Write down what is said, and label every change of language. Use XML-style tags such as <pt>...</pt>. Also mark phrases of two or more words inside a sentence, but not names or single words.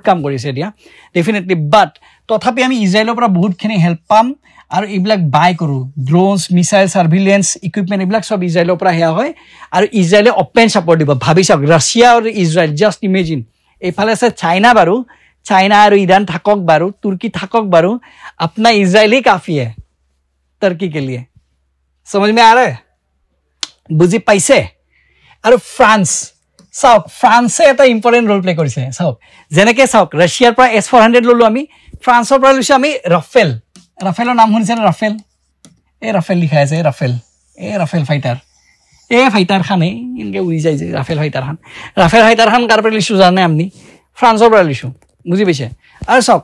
<as>কাম কৰিছে এতিয়া ডেফিনেটলি বাট তথাপি আমি ইজৰাইলৰ পৰা বহুতখিনি হেল্প পাম আৰু এইবিলাক বাই কৰোঁ</as> <en>drones missile surveillance equipment</en> <as>এইবিলাক চব ইজৰাইলৰ পৰা সেয়া হয় আৰু ইজৰাইলে</as> <en>open support</en> <as>দিব ভাবি চাওক ৰাছিয়া আৰু ইজৰাইল</as> <en>just imagine</en> <as>এইফালে আছে চাইনা বাৰু চাইনা আৰু ইৰাণ থাকক বাৰু তুৰ্কী থাকক বাৰু</as> <hi>अपना इजराइल ही काफी है टर्की के लिए समझ में आ रहा है</hi> <as>বুজি পাইছে আৰু फ्रांस চাওক ফ্ৰান্সে এটা</as> <en>important role play</en> <as>কৰিছে চাওক যেনেকৈ চাওক ৰাছিয়াৰ পৰা S-400 ললো আমি ফ্ৰান্সৰ পৰা লৈছো আমি ৰাফেলৰ নাম শুনিছেনে ৰাফেল এই ৰাফেল লিখা আছে ৰাফেল ফাইটাৰ ফাইটাৰ খানে এনেকৈ উৰি যায় যে ৰাফেল ফাইটাৰ খান কাৰ পৰা লৈছো জানে আপুনি ফ্ৰান্সৰ পৰা লৈছো বুজি পাইছে আৰু চাওক</as>